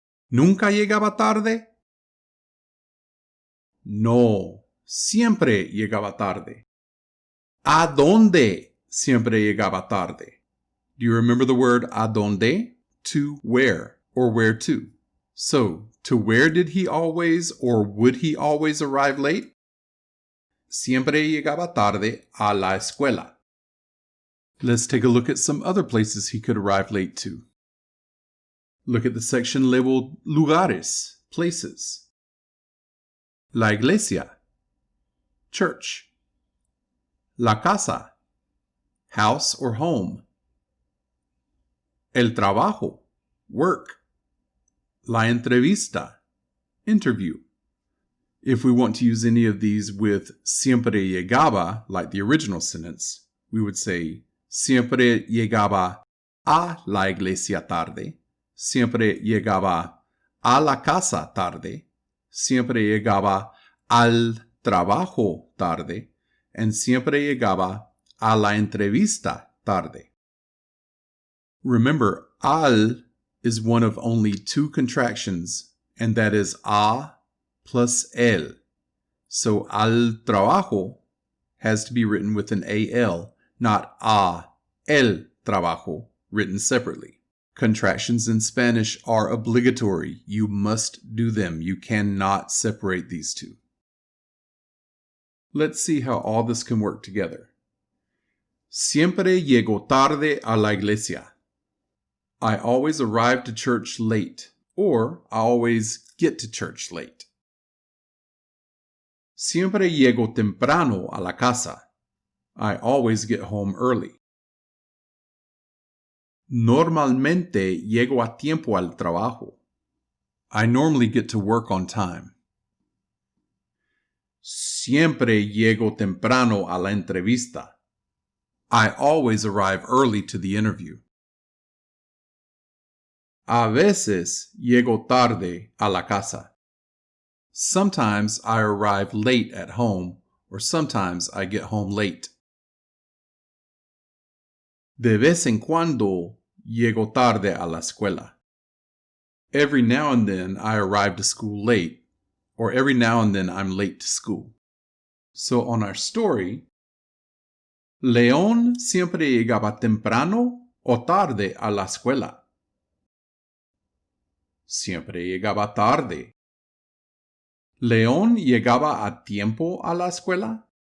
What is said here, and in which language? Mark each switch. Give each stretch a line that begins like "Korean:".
Spanish: ¿Nunca llegaba tarde? No, siempre llegaba tarde. ¿A dónde siempre llegaba tarde?
English: Do you remember the word a dónde? To where, or where to. So, to where did he always or would he always arrive late?
Spanish: Siempre llegaba tarde a la escuela.
English: Let's take a look at some other places he could arrive late to. Look at the section labeled lugares, places.
Spanish: La iglesia, church. La casa,
English: house or home.
Spanish: El trabajo, work. La entrevista, interview.
English: If we want to use any of these with siempre llegaba, like the original sentence, we would say
Spanish: siempre llegaba a la iglesia tarde, siempre llegaba a la casa tarde, siempre llegaba al trabajo tarde,
English: and
Spanish: siempre llegaba a la entrevista tarde.
English: Remember, al is one of only two contractions, and that is a plus el. So al trabajo has to be written with an AL, not a el trabajo, written separately. Contractions in Spanish are obligatory. You must do them. You cannot separate these two. Let's see how all this can work together.
Spanish: Siempre llego tarde a la iglesia.
English: I always arrive to church late, or I always get to church late.
Spanish: Siempre llego temprano a la casa.
English: I always get home early.
Spanish: Normalmente llego a tiempo al trabajo.
English: I normally get to work on time.
Spanish: Siempre llego temprano a la entrevista.
English: I always arrive early to the interview.
Spanish: A veces llego tarde a la casa.
English: Sometimes I arrive late at home, or sometimes I get home late.
Spanish: De vez en cuando llego tarde a la escuela.
English: Every now and then I arrive to school late, or every now and then I'm late to school. So on our story,
Spanish: León siempre llegaba temprano o tarde a la escuela. Siempre llegaba tarde. ¿León llegaba a tiempo a la escuela?